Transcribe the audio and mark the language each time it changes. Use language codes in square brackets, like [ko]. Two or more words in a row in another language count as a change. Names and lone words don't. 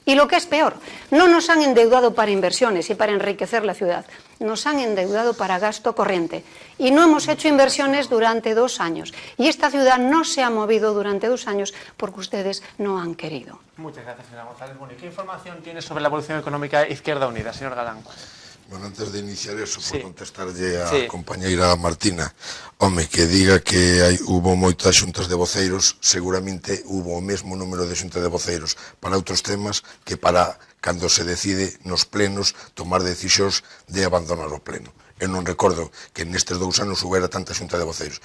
[es] Y lo que es peor, no nos han endeudado para inversiones y para enriquecer la ciudad, nos han endeudado para gasto corriente. Y no hemos hecho inversiones durante 2 años. Y esta ciudad no se ha movido durante 2 años porque ustedes no han querido. Muchas gracias, señora González. Bueno, ¿y qué información tiene sobre la evolución económica de Izquierda Unida, señor Galán? [gl] Bueno, antes de iniciar eso, por contestarlle a compañeira Martina, home, que diga que hubo moitas xuntas de voceiros, seguramente hubo o mesmo número de xuntas de voceiros para outros temas que para cando se decide nos plenos tomar decisións de abandonar o pleno. Eu non recordo que nestes 2 anos houbera tanta xunta de voceiros.